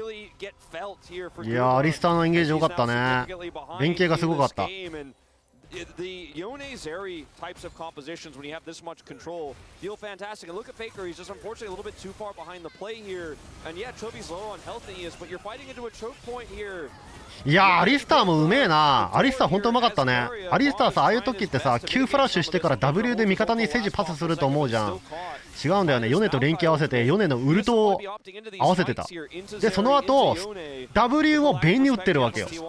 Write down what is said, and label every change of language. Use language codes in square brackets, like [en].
[ja] いや、アリスターのエンゲージ良かったね。連携がすごかった。 [en] The Yone Zeri types of compositions, when you have this much control, feel fantastic. And look at Faker, he's just unfortunately a little bit too far behind the play here. And yeah, Chovy's low on health than he is, but you're fighting into a choke point here. [ja] いやー、アリスターもうめえな。アリスターほんとうまかったね。アリスターさ、ああいう時ってさ、Q フラッシュしてから W で味方にセジパスすると思うじゃん。違うんだよね。ヨネと連携合わせて、ヨネのウルトを合わせてた。で、その後 W をベインに打ってるわけよ。